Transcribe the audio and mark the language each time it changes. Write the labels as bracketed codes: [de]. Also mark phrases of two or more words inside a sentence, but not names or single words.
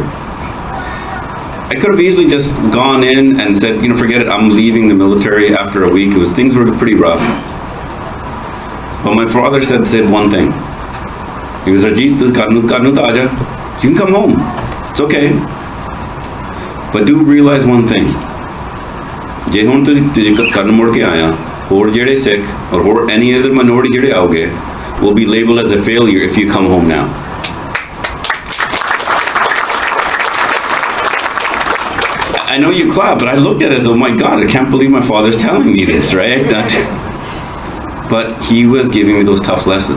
[en] I could have easily just gone in and said, forget it, I'm leaving the military after a week. Things were pretty rough. But my father said one thing. He was, Harjit, you can come home. It's okay. But do realize one thing. [pa] ਜੇ ਹੁਣ ਤੁਸੀਂ ਕਰਨ ਮੁੜ ਕੇ ਆਇਆ, ਹੋਰ ਜਿਹੜੇ [en] Sikh or ਹੋਰ any other minority [pa] ਜਿਹੜੇ ਆਓਗੇ [en] will be labeled as a failure if you come home now. I know you clap, but I looked at it as, oh my God, I can't believe my father's telling me this, right? But he was giving me those tough lessons.